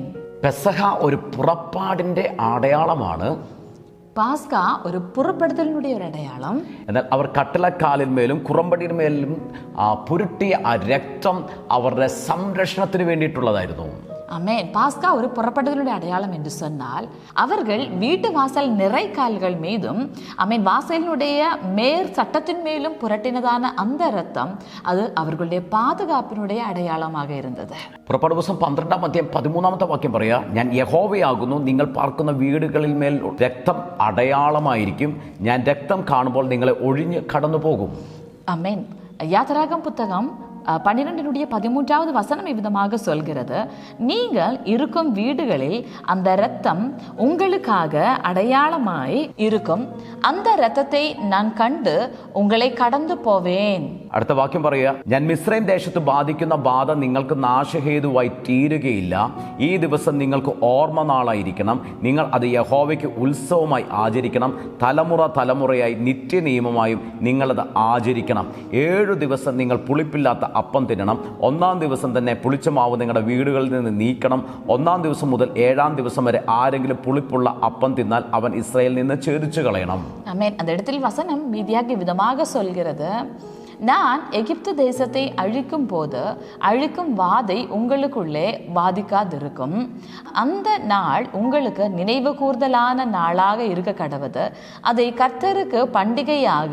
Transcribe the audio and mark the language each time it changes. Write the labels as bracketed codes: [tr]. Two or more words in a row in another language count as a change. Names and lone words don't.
[ml] പെസഹ ഒരു പുറപ്പാടിന്റെ അടയാളമാണ്. പാസ്ക ഒരു പുറപ്പെടുത്തലിനുடைய ഒരു അടയാളം. എന്നാൽ അവർ കട്ടിലക്കാലിന്മേലും കുറുമ്പടിന്മേലും പുരട്ടിയ ആ രക്തം അവരുടെ സംരക്ഷണത്തിന് വേണ്ടിയിട്ടുള്ളതായിരുന്നു. [ta] அமேன். பாஸ்கா ஒரு புறப்படுதலுடைய அடையாளம் என்று சொன்னால், அவர்கள் வீட்டு வாசல் நிறைக்கால்கள் மீதும் அமேன் வாசலினுடைய மேற் சட்டத்தின் மேலும் புரட்டினதான அந்த இரத்தம் அது அவர்களுடைய பாதுகாப்பினுடைய അടയാളமாக ഇരുന്നത്. [ml] പുറപ്പാട് ദിവസം 12-ാം അധ്യായം 13-ാമത്തെ വാക്യം പറയാ, ഞാൻ യഹോവയാകുന്നു, നിങ്ങൾ പാർക്കുന്ന വീടുകളിൽ മേൽ രക്തം അടയാളമായിരിക്കും, ഞാൻ രക്തം കാണുമ്പോൾ നിങ്ങളെ ഒഴിഞ്ഞ് കടന്നു പോകും. [ta] அமேன். யாத்திராகமம் புத்தகம் 12:13 வசனம் இவ்விதமாக சொல்கிறது, நீங்கள் இருக்கும் வீடுகளில் அந்த இரத்தம் உங்களுக்காக அடையாளமாய் இருக்கும், அந்த இரத்தத்தை நான் கண்டு உங்களை கடந்து போவேன். [ml] അടുത്ത വാക്യം പറയുക, ഞാൻ മിസ്രൈം ദേശത്ത് ബാധിക്കുന്ന ബാധ നിങ്ങൾക്ക് നാശഹേതുവായി തീരുകയില്ല, ഈ ദിവസം നിങ്ങൾക്ക് ഓർമ്മ നാളായിരിക്കണം, നിങ്ങൾ അത് യഹോവയ്ക്ക് ഉത്സവമായി ആചരിക്കണം, തലമുറ തലമുറയായി നിത്യനിയമമായും നിങ്ങളത് ആചരിക്കണം. 7 ദിവസം നിങ്ങൾ പുളിപ്പില്ലാത്ത അപ്പം തിന്നണം, 1-ാം ദിവസം തന്നെ പുളിച്ച മാവ് നിങ്ങളുടെ വീടുകളിൽ നിന്ന് നീക്കണം. 1-ാം ദിവസം മുതൽ 7-ാം ദിവസം വരെ ആരെങ്കിലും പുളിപ്പുള്ള അപ്പം തിന്നാൽ അവൻ ഇസ്രായേലിൽ നിന്ന് ഛേദിച്ചു കളയണം. [ta] ஆமென். அந்த இடத்தில் வசனம் மீதியாக விதமாக சொல்கிறது, நான் எகிப்து தேசத்தை அழிக்கும் போது அழிக்கும் வாதை உங்களுக்குள்ளே பாதிக்காதிருக்கும், அந்த நாள் உங்களுக்கு நினைவு கூர்தலான நாளாக இருக்க கடவுது, அதை கர்த்தருக்கு பண்டிகையாக